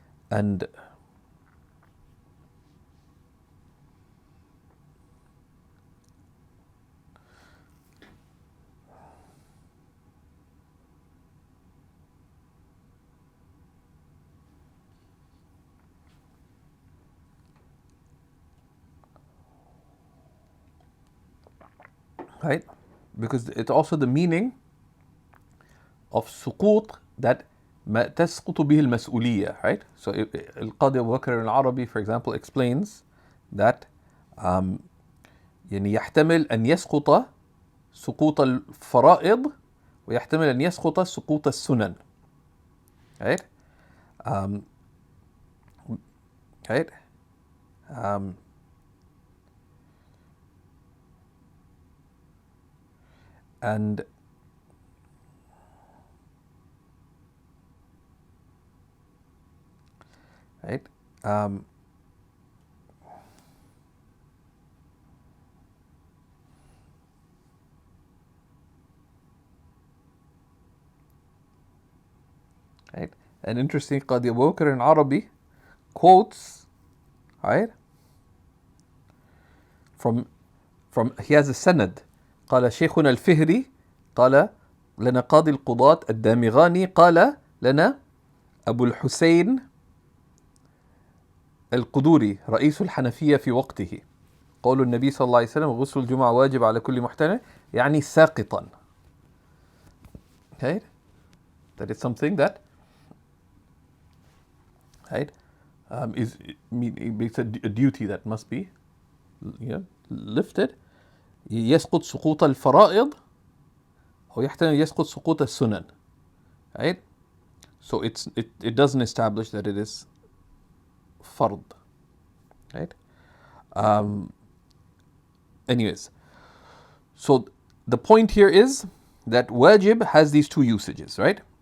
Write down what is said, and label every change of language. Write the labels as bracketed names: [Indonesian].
[English] And right, because it's also the meaning of suqut, that [Arabic] ما تسقط به المسؤولية, [English] right? So Al-Qadi Abu Bakr al-Arabi, for example, explains that [Arabic] يعني يحتمل أن يسقط سقوط الفرائض ويحتمل أن يسقط سقوط السنن, right? [English] Right? And right, Right? And interesting, Qadi Abu Bakr in Arabi quotes, right, [Arabic] from he has a sanad. قال شيخنا الفهري قال لنا قاضي القضاة الدامغاني قال لنا أبو الحسين القدوري رئيس الحنفية في وقته قول النبي صلى الله عليه وسلم غسل الجمعة واجب على كل محترم يعني ساقطا. [English] Okay? That is something that, right, it's a duty that must be, lifted. [Arabic] يسقط سقوط الفرائض أو يحتمل يسقط سقوط السنن. [English] Right? So it doesn't establish that it is fard. Right? Anyways, so the point here is that wajib has these two usages, right?